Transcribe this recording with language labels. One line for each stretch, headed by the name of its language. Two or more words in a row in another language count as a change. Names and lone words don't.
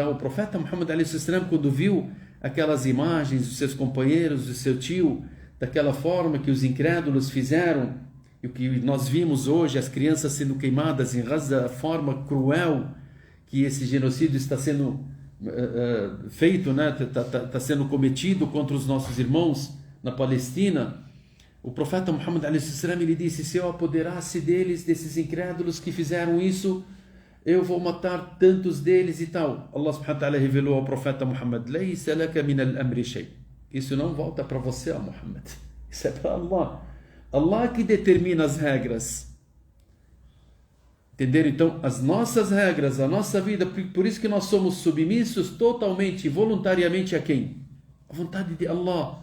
Portuguese: O profeta Muhammad a.s., quando viu aquelas imagens dos seus companheiros, do seu tio, daquela forma que os incrédulos fizeram, e o que nós vimos hoje, as crianças sendo queimadas em Gaza, a forma cruel que esse genocídio está sendo feito, né? Está sendo cometido contra os nossos irmãos na Palestina. O profeta Muhammad a.s. ele disse: se eu apoderasse deles, desses incrédulos que fizeram isso, eu vou matar tantos deles e tal. Allah
Arabic: سبحانه وتعالى
Portuguese: revelou ao profeta Muhammad:
Arabic: ليس لك من الأمر شيء.
Portuguese: Isso não volta para você, ó Muhammad. Isso é para Allah. Allah que determina as regras. Entenderam? Então, as nossas regras, a nossa vida, por isso que nós somos submissos totalmente, voluntariamente a quem? A vontade de Allah.